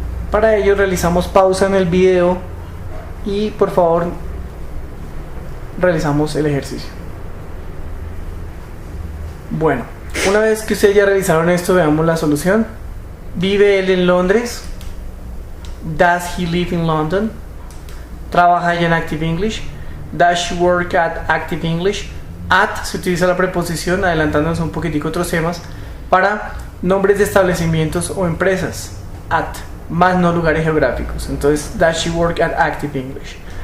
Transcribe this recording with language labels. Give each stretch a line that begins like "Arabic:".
Spanish: Para ello realizamos pausa en el video y por favor realizamos el ejercicio. Bueno, una vez que ustedes ya realizaron esto, veamos la solución. ¿Vive él en Londres?
English: Does he live in London?
Spanish: ¿Trabaja ella en Active English?
English: Does she work at Active English?
Spanish: At se utiliza la preposición, adelantándonos un poquitico otros temas, para nombres de establecimientos o empresas. At, más no lugares geográficos. Entonces,
English: does she work at Active English?